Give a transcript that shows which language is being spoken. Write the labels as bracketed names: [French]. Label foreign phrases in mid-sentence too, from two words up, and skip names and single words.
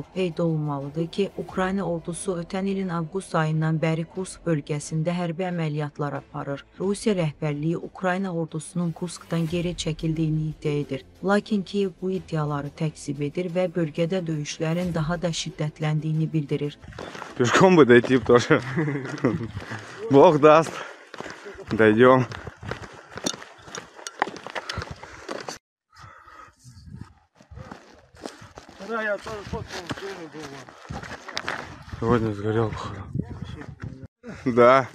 [Azerbaijani] Qeyd olunmalıdır ki, Ukrayna ordusu ötən ilin avqust ayından bəri Kursk bölgəsində hərbi əməliyyatlar aparır. Rusiya rəhbərliyi Ukrayna ordusunun Kurskdan geri çəkildiyini iddia edir. Lakin Kiyev bu iddiaları təkzib edir və bölgədə döyüşlərin daha da şiddətləndiyini bildirir. [Russian] Пешком бы дойти тоже. Бог даст. Дойдем. Да, я тоже фоткал дома. Сегодня сгорел. Да.